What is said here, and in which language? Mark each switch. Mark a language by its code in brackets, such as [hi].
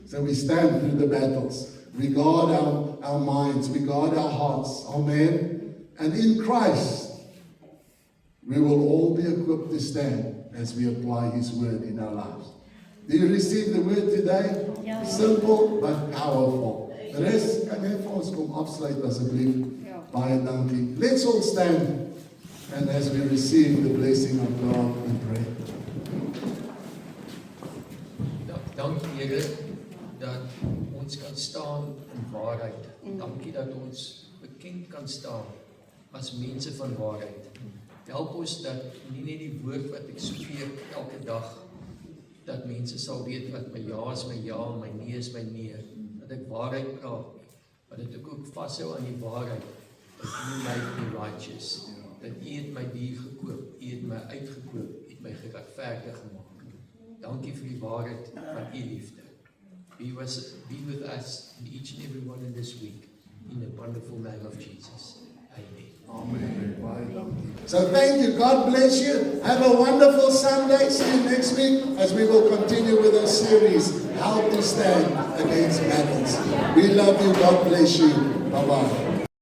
[en] So we stand through the battles. We guard our minds. We guard our hearts. Amen. And in Christ, we will all be equipped to stand as we apply His Word in our lives. Do you receive the Word today? Ja. Simple but powerful. The rest, [af] kan jy vir ons kom afsluit asseblief? Ja. Baie dankie. [en] Let's all stand, and as we receive the blessing of God in prayer. [af] Dankie Here dat ons kan staan in waarheid. Dankie dat ons bekend kan staan as mense van waarheid. Help ons dat nie net die woord wat ek spreek elke dag, dat mense sal weet wat my ja is my ja, my nee is my nee, dat ek waarheid praat nie, maar dat ek ook vashou aan die waarheid, dat U [en] make me righteous, [af] dat U het my dier gekoop, U het my uitgekoop, U het my geregverdig gemaak. Dankie vir die waarheid van U liefde. [en] Be with us, each and every one in this week, in the wonderful name of Jesus. Amen. Amen. So thank you. God bless you. Have a wonderful Sunday. See you next week as we will continue with our series, How to Stand Against Battles. We love you. God bless you. Bye-bye.